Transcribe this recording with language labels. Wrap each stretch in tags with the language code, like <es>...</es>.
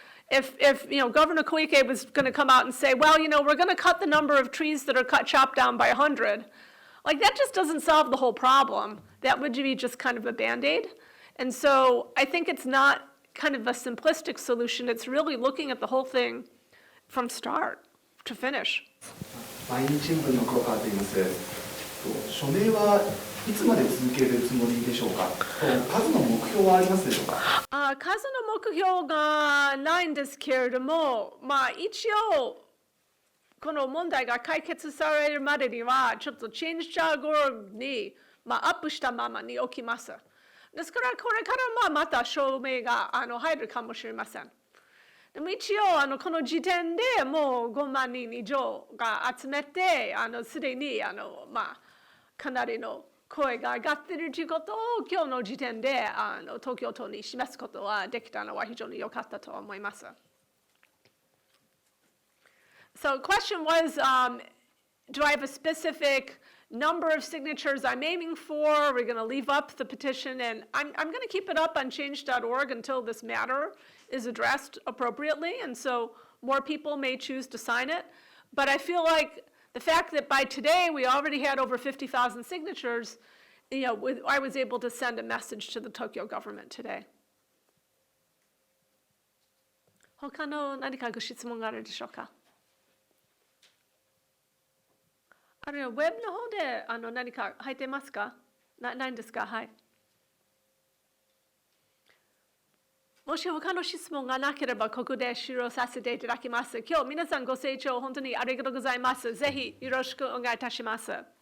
<en>But if Governor Koike was going to come out and say, well, we're going to cut the number of trees that are chopped down by 100, like that just doesn't solve the whole problem. That would be just kind of a Band-Aid. And so I think it's not kind of a simplistic solution. It's really looking at the whole thing from start to finish.</en> <ja>毎日新聞の黒川と言います。署名はいつまで続けるつもりでしょうか。数の目標はありますでしょうか。数の目標がないんですけれども、一応この問題が解決されるまでにはちょっとチェンジャーゴーにアップしたままに置きます。ですからこれからまた証明が入るかもしれません。でも一応この時点でもう5万人以上が集めてすでにかなりの声が上がっているということを今日の時点で東京都に示すことはできたのは非常に良かったと思います。</ja> <en>So the question was, do I have a specific number of signatures I'm aiming for? We're going to leave up the petition, and I'm going to keep it up on change.org until this matter is addressed appropriately, and so more people may choose to sign it. But I feel like the fact that by today we already had over 50,000 signatures, I was able to send a message to the Tokyo government today.</en> <ja>他の何かご質問があるでしょうか。ウェブの方で何か入ってますか？ないんですか？はい。もし他の質問がなければここで終了させていただきます。今日皆さんご清聴本当にありがとうございます。ぜひよろしくお願いいたします。</ja>